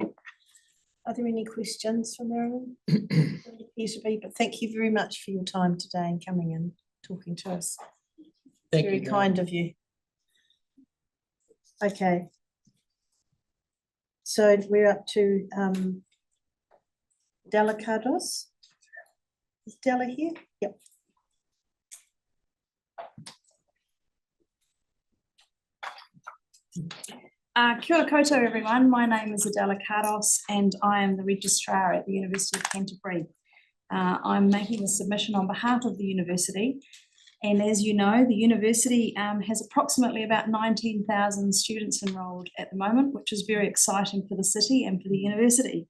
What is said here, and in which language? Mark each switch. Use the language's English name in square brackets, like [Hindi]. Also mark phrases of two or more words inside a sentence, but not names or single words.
[English] Are there any questions for Marilyn? Doesn't appear to be, but thank you very much for your time today and coming and talking to us. Thank Very you, kind of you. Okay. So we're up to Delicados. Is Della here? Yep. [Māori] Kia ora koutou [English] everyone, my name is Adela Cardos and I am the registrar at the University of Canterbury. I'm making a submission on behalf of the university, and as you know, the university has approximately about 19,000 students enrolled at the moment, which is very exciting for the city and for the university.